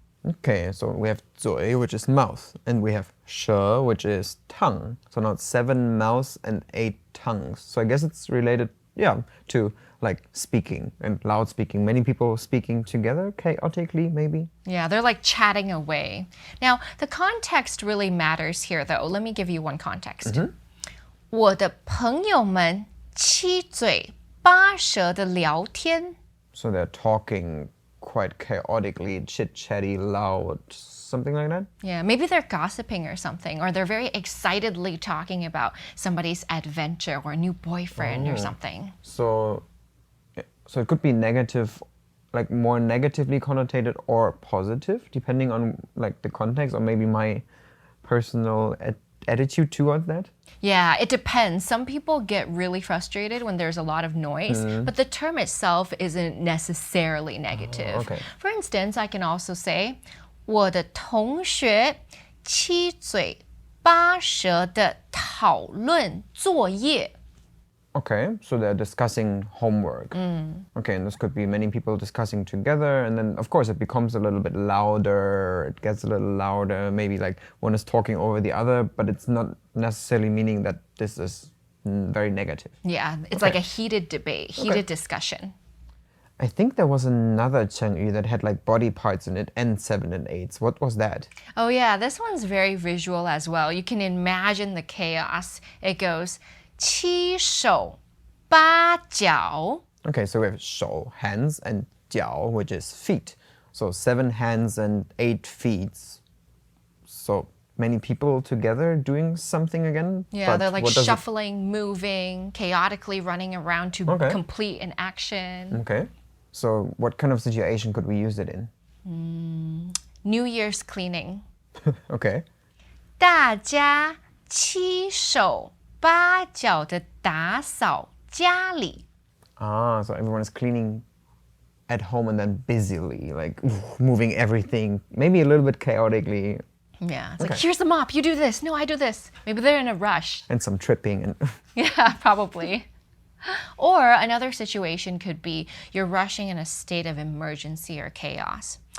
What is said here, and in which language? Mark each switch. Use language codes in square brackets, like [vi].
[en] Okay, so we have 嘴, which is mouth, and we have she, which is tongue. So now it's 7 mouths and 8 tongues. So I guess it's related, to like speaking and loud speaking. Many people speaking together chaotically, maybe. Yeah, they're like chatting away. Now, the context really matters here, though. Let me give you one context. [zh] 我的朋友们七嘴八舌的聊天。 [en] So they're talking quite chaotically, chit-chatty, loud, something like that? Yeah, maybe they're gossiping or something, or they're very excitedly talking about somebody's adventure or new boyfriend or something. So it could be negative, like more negatively connotated or positive, depending on like the context or maybe my personal attitude towards that. Yeah, it depends. Some people get really frustrated when there's a lot of noise, but the term itself isn't necessarily negative. okay. For instance, I can also say, [zh] 我的同学七嘴八舌的讨论作业。 [en] Okay, so they're discussing homework. Okay, and this could be many people discussing together, and then of course it becomes a little bit louder, it gets a little louder, maybe like one is talking over the other, but it's not necessarily meaning that this is very negative. Yeah, it's like a heated debate, heated discussion. I think there was another Chengyu that had like body parts in it and 7 and 8s. What was that? Oh yeah, this one's very visual as well. You can imagine the chaos. It goes 七手八脚. Okay, so we have 手, hands, and 脚, which is feet. So 7 hands and 8 feet. So many people together doing something again? Yeah, but they're like what does it- shuffling, moving, chaotically running around to Okay. complete an action. Okay. So what kind of situation could we use it in? New Year's cleaning. Okay. [zh] 大家七手八脚的打扫家里。 [en] Ah, so everyone is cleaning at home and then busily, like moving everything, maybe a little bit chaotically, Yeah, it's like, here's the mop, you do this, no, I do this. Maybe they're in a rush. and some tripping and Yeah, probably. Or another situation could be you're rushing in a state of emergency or chaos.